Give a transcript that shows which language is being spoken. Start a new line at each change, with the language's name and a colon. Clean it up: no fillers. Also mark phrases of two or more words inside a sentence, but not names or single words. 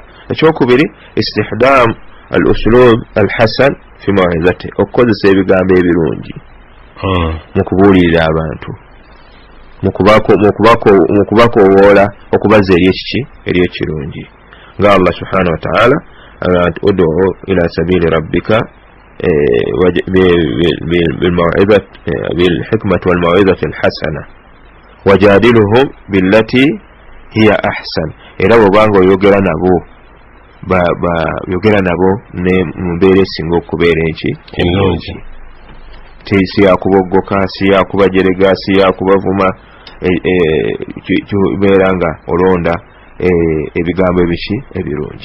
Ganda: Ekyokubiri
Arabic: استخدام الأسلوب الحسن في الموعظة,
Ganda: okukozesa ebigambo ebirungi mu kubuulirira abantu, mu kubakoowoola okubaza eri ekirungi, nga
Arabic: الله سبحانه وتعالى
Ganda: nti
Arabic: ادع إلى سبيل ربك بالحكمة والموعظة الحسنة وجادلهم بالتي هي أحسن.
Ganda: Era bw'obanga oyogera nabo yogera nabo ne mumbeera esinga okubeera ennungi, si yakuboggoka, si yakubajerega, si yakubavuma, kibeera nga olonda ebigambo ebirungi.